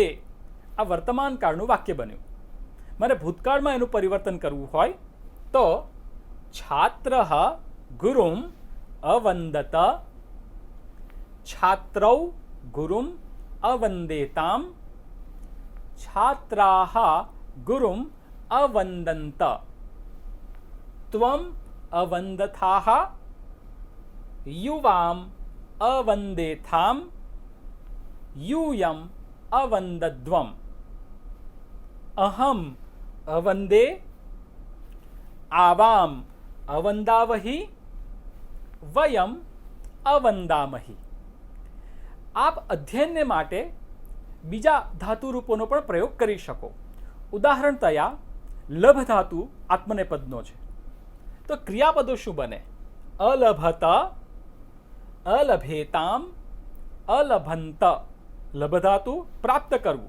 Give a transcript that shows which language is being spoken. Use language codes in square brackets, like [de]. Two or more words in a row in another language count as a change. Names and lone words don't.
[gu] આ વર્તમાન કાળનું વાક્ય બન્યું. મારે ભૂતકાળમાં એનું પરિવર્તન કરવું હોય તો [sa] છાત્રઃ ગુરુમ અવંદત, છાત્રૌ ગુરુમ અવંદેતામ છાત્રાહ ગુરુમ અવંદંત ત્વમ અવંદથાહ યુવામ અવંદેથામ यूयम अवंदध्वम अहम अवंदे आवाम अवंदावही वयम अवंदामही। [gu] આપ અધ્યયન માટે બીજા ધાતુ રૂપોનો પણ પ્રયોગ કરી શકો। ઉદાહરણ તયા લભ ધાતુ આત્મનેપદનો છે, તો ક્રિયાપદો શું બને? [sa] અલભત, અલભેતામ, અલભંત। [gu] લભ ધાતુ પ્રાપ્ત કરવું।